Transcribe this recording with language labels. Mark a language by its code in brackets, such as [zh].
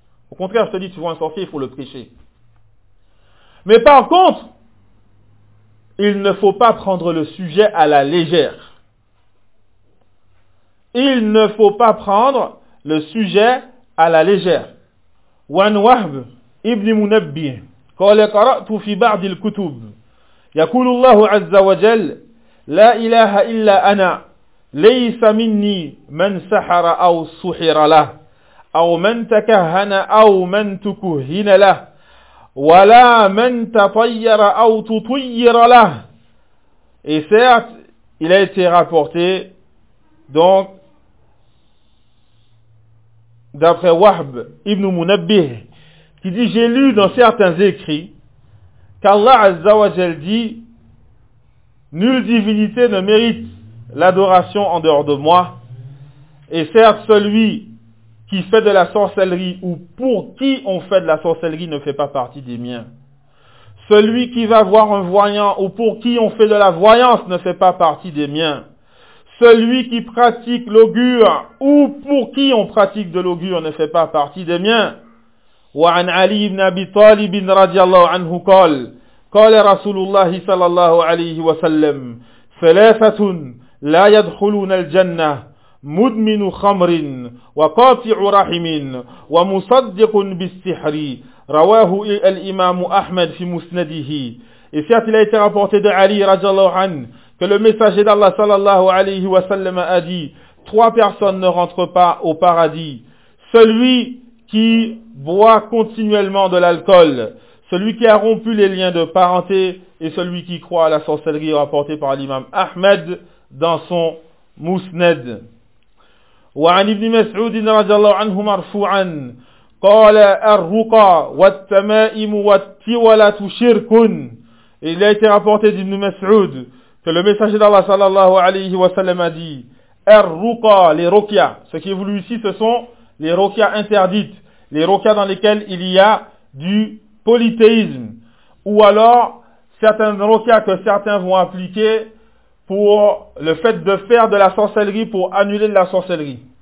[fr] Au contraire, je te dis, tu vois un sorcier, il faut le prêcher. Mais par contre, il ne faut pas prendre le sujet à la légère. Il ne faut pas prendre le sujet à la légère. [ar] Wan Wahb ibn Munabbi, قال قرأت في بعض الكتب يقول الله عز وجل لا إله إلا أنا ليس مني من سحر أو سحر له أو من تكهن أو من تكهن له ولا من تطير أو تطير له. [fr] Et certes, il a été rapporté donc d'après Wahb ibn Munabbih, qui dit, j'ai lu dans certains écrits qu'Allah Azza wa Jal dit, nulle divinité ne mérite l'adoration en dehors de moi, et certes celui qui fait de la sorcellerie ou pour qui on fait de la sorcellerie ne fait pas partie des miens. Celui qui va voir un voyant ou pour qui on fait de la voyance ne fait pas partie des miens. Celui qui pratique l'augure ou pour qui on pratique de l'augure ne fait pas partie des miens. [ar] وعن علي بن أبي طالب رضي الله عنه قال قال رسول الله صلى الله عليه وسلم ثلاثة لا يدخلون الجنة مدمن خمر وقاطع رحم ومصدق بالسحر رواه الإمام أحمد في مسنده. [fr] Et certes, il a été rapporté de Ali رضي الله عنه que le messager d'Allah صلى الله عليه وسلم a dit, trois personnes ne rentrent pas au paradis: celui qui boit continuellement de l'alcool, celui qui a rompu les liens de parenté et celui qui croit à la sorcellerie rapportée par l'imam Ahmed dans son Musnad. [ar] وعن ابن مسعود رضي الله عنه مرفوعا قال الرقى والتمائم والتولة شرك. [fr] Il a été rapporté d'Ibn Mas'ud que le messager d'Allah sallallahu alayhi wa sallam a dit, الرقى, les rokia, ce qui est voulu ici ce sont les rokia interdites, les rokias dans lesquels il y a du polythéisme, ou alors certains rokias que certains vont appliquer pour le fait de faire de la sorcellerie pour annuler la sorcellerie.